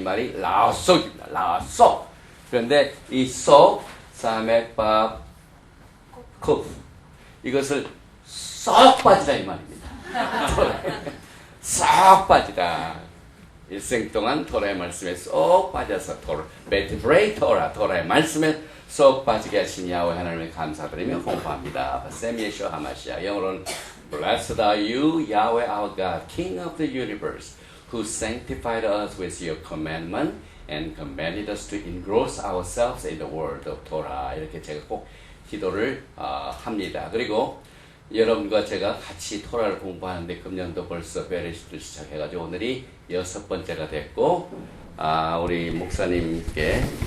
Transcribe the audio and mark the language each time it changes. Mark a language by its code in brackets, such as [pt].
[ko] 이 말이 라속입니다. 라속. 그런데 이 속, 사메밥, 컵 이것을 쏙 빠지다 이 말입니다. 쏙 빠지다. 일생 동안 토라의 말씀에 쏙 빠져서 베티브레이 토라의 말씀에 쏙 빠지게 하신 야훼 하나님을 감사드리며 홍보합니다. 샘 예슈아 하마시아. 영어로는 [en] Blessed are you, Yahweh our God, King of the universe, who sanctified us with your commandment and commanded us to engross ourselves in the word of Torah. [ko] 이렇게 제가 꼭 기도를 합니다. 그리고 여러분과 제가 같이 토라를 공부하는데 금년도 벌써 베레시트를 시작해가지고 오늘이 6번째가 됐고 우리 목사님께